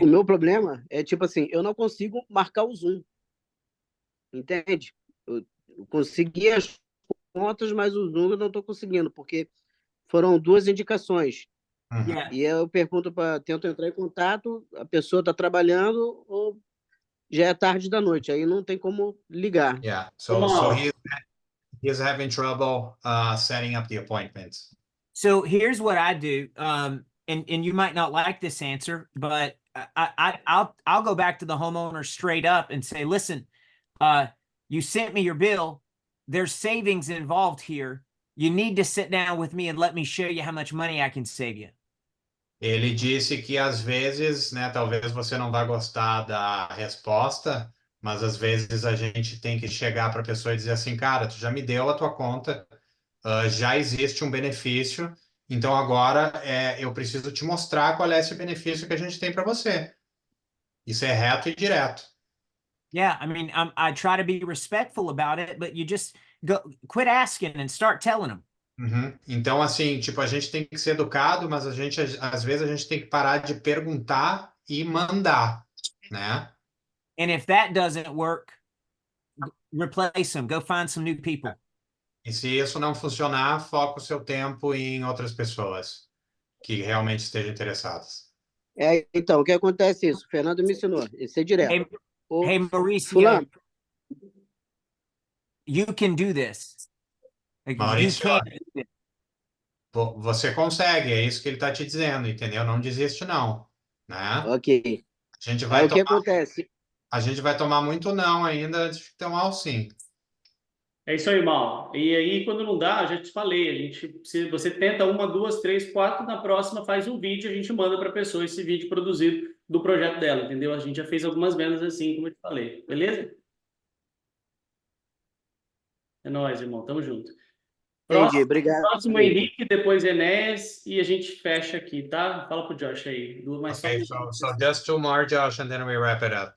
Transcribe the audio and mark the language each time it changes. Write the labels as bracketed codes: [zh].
[pt] o meu problema é, tipo assim, eu não consigo marcar o Zoom. Entende? Eu consegui as contas, mas o Zoom eu não estou conseguindo, porque foram 2 indicações. [en] Yeah. [pt] E eu pergunto tento entrar em contato, a pessoa está trabalhando ou já é tarde da noite, aí não tem como ligar. [en] Yeah. So he's having trouble setting up the appointments. So here's what I do. and you might not like this answer, but I'll go back to the homeowner straight up and say, listen, you sent me your bill. There's savings involved here. You need to sit down with me and let me show you how much money I can save you. [pt] Ele disse que às vezes, né, talvez você não vá gostar da resposta, mas às vezes a gente tem que chegar para a pessoa e dizer assim, cara, tu já me deu a tua conta, já existe um benefício, então agora eu preciso te mostrar qual é esse benefício que a gente tem para você. Isso é reto e direto. [en] Yeah, I mean, I try to be respectful about it, but you just quit asking and start telling them. Uhum. [pt] Então, assim, tipo, a gente tem que ser educado, mas às vezes a gente tem que parar de perguntar e mandar, né? [en] And if that doesn't work, replace them. Go find some new people. [pt] E se isso não funcionar, foca o seu tempo em outras pessoas que realmente estejam interessadas. Então, o que acontece é isso? O Fernando me ensinou, isso é direto. [en] Hey, Mauricio, [pt] Fulano, [en] you can do this. Like, Maurício, you can do this. [pt] você consegue, é isso que ele está te dizendo, entendeu? Não desiste, não, né? ok. A gente Aí vai o que acontece? a gente vai tomar muito não ainda antes de tomar o sim. É isso aí, Mal. E aí, quando não dá, já te falei, se você tenta uma, duas, três, quatro, na próxima faz um vídeo, a gente manda para a pessoa esse vídeo produzido do projeto dela, entendeu? A gente já fez algumas vendas assim, como eu te falei, beleza? É nóis, irmão, tamo junto. Entendi, obrigado. Próximo Henrique, depois Enéas, e a gente fecha aqui, tá? Fala pro Josh aí. [en] Okay, so just two more, Josh, and then we wrap it up.